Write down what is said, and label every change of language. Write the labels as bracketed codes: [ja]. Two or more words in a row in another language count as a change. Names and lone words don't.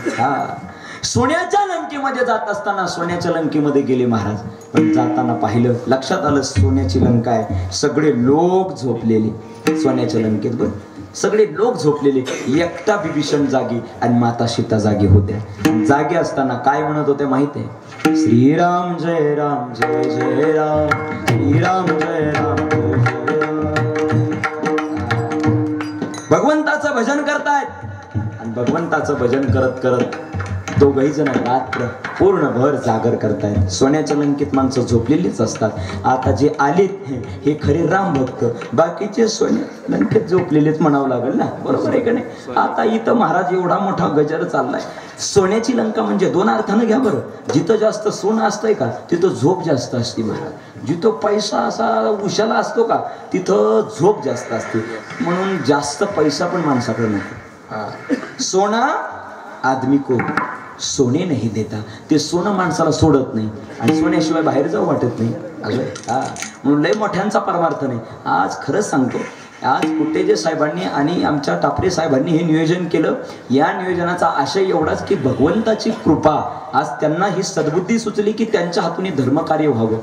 [mr] सोन्याच्या लंकेमध्ये जात असताना सोन्याच्या लंकेमध्ये गेले महाराज. पण जाताना पाहिलं, लक्षात आलं सोन्याची लंका आहे. सगळे लोक झोपलेले सोन्याच्या लंकेत. बरं सगळे लोक झोपलेले. एकटा बिभीषण जागी आणि माता सीता जागी होत्या. जागे असताना काय म्हणत होते माहिती आहे? श्रीराम जय राम जय जय राम, श्रीराम जय राम जय जय राम. भगवंताचं भजन करतायत आणि भगवंताचं भजन करत करत दोघही जण रात्र पूर्णभर जागर करतायत. सोन्याच्या लंकेत माणसं झोपलेलीच असतात. आता जे आलेत हे खरे राम भक्त, बाकीचे सोन्या लंकेत झोपलेलेच म्हणावं लागेल ना, बरोबर आहे का नाही? आता इथं महाराज एवढा मोठा गजर चाललाय. सोन्याची लंका म्हणजे 2 अर्थानं घ्या बरं. जिथं जास्त सोनं असतंय का तिथं झोप जास्त असते महाराज. जिथं पैसा असा उशाला असतो का तिथं झोप जास्त असते. म्हणून जास्त पैसा पण माणसाकडे नको. [hi] सोना आदमी को सोने नाही देता. [mr] ते सोनं माणसाला सोडत नाही आणि सोन्याशिवाय बाहेर जाऊ वाटत नाही. म्हणून लय मोठ्यांचा परमार्थ नाही. आज खरंच सांगतो आज कुट्टेजे साहेबांनी आणि आमच्या टापरे साहेबांनी हे नियोजन केलं. या नियोजनाचा आशय एवढाच की भगवंताची कृपा, आज त्यांना ही सद्बुद्धी सुचली की त्यांच्या हातून धर्मकार्य व्हावं.